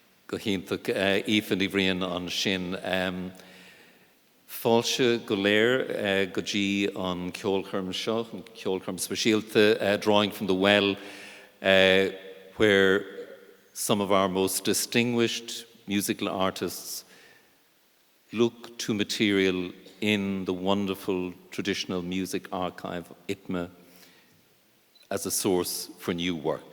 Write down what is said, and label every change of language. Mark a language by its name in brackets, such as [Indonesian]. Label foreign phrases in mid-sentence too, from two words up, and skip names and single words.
[Irish] go hiantach Aoife Ní Bhriain an sin. Fáilte go léir go dtí an ceolchorm seo, an ceolchorm speisialta, [English] drawing from the well, where some of our most distinguished musical artists look to material in the wonderful traditional music archive of ITMA as a source for new work.